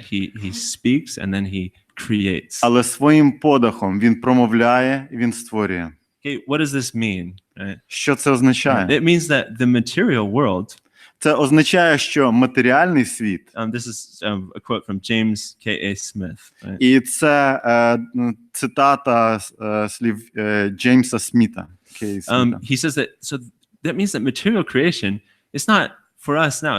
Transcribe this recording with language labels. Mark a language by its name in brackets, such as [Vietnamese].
[English] He speaks and then he creates. [Ukrainian] Але своїм подихом він промовляє і він створює. [English] Okay, what does this mean? Right? [Ukrainian] Що це означає? [English] It means that the material world. [Ukrainian] Це означає, що матеріальний світ. [English] This is a quote from James K.A. Smith. Right? [Ukrainian] І це цитата слів Джеймса Сміта. [English] He says that means that material creation is not for us now.